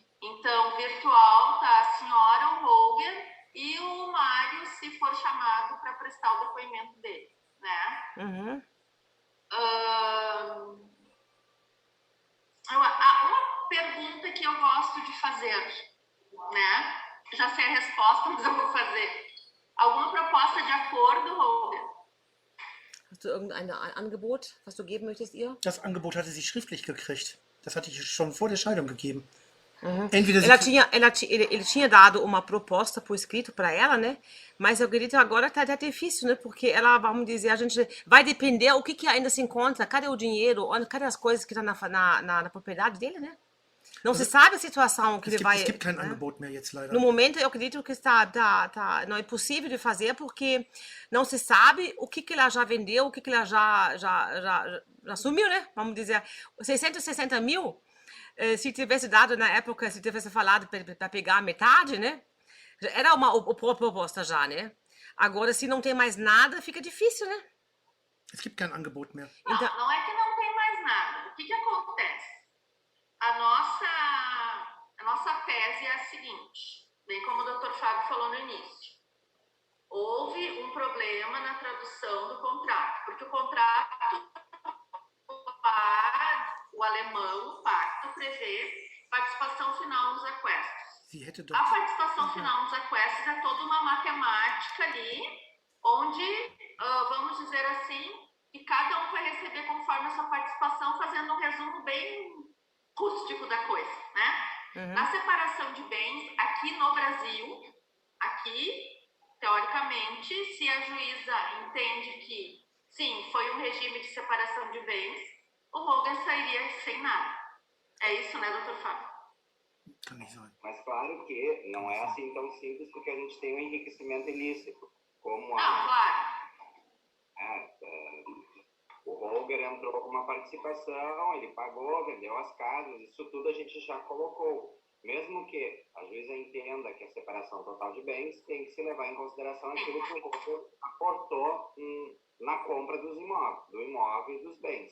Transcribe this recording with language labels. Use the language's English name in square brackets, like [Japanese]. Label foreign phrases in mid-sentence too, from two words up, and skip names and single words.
[Portuguese] Então, virtual tá a senhora, o Holger e o Mário, se for chamado para prestar o depoimento dele, né? Uhum. Uma pergunta que eu gosto de fazer, né? Já sei a resposta, mas eu vou fazer. Alguma proposta de acordo, Holger? [German] Hast du irgendein Angebot, was du geben möchtest, ihr? Das Angebot hatte sie schriftlich gekriegt. Das hatte ich schon vor der Scheidung gegeben. Entweder [Portuguese] Ele tinha dado uma proposta por escrito para ela, né? Mas eu acredito agora tá difícil, né? Porque ela, vamos dizer, a gente vai depender o que ainda se encontra, cadê o dinheiro, cadê as coisas que estão na propriedade dele, né? Não se sabe a situação que ele vai. [German] es gibt kein [Portuguese] né? [German] Angebot mehr jetzt leider. [Portuguese] No momento, eu acredito que não é possível de fazer porque não se sabe o que ela já vendeu, o que ela já assumiu, né? Vamos dizer, 660 mil. Se tivesse dado na época, se tivesse falado para pegar a metade, né? Era uma proposta já, né? Agora, se não tem mais nada, fica difícil, né? [German] Es gibt kein Angebot mehr. [Portuguese] Não, Então- não é que não tem mais nada. O que acontece? A nossa tese é a seguinte, bem como o Dr. Fábio falou no início. Houve um problema na tradução do contrato, porque o contrato, o alemão, o pacto, prevê participação final nos aquestos. [German] Sie hätte [Portuguese] A [German] doch. [Portuguese] participação final nos aquestos é toda uma matemática ali, onde, vamos dizer assim, que cada um vai receber conforme a sua participação, fazendo um resumo bem rústico da coisa, né? Na separação de bens, aqui no Brasil, teoricamente, se a juíza entende que, sim, foi um regime de separação de bens, o Holger sairia sem nada. É isso, né, doutor Fábio? [German] Kann nicht sein. [Portuguese] Mas claro que não é assim tão simples porque a gente tem um enriquecimento ilícito. Como Não, claro. o Holger entrou com uma participação, ele pagou, vendeu as casas, isso tudo a gente já colocou. Mesmo que a juíza entenda que a separação total de bens tem que se levar em consideração aquilo que o Holger aportou na compra do imóvel e dos bens.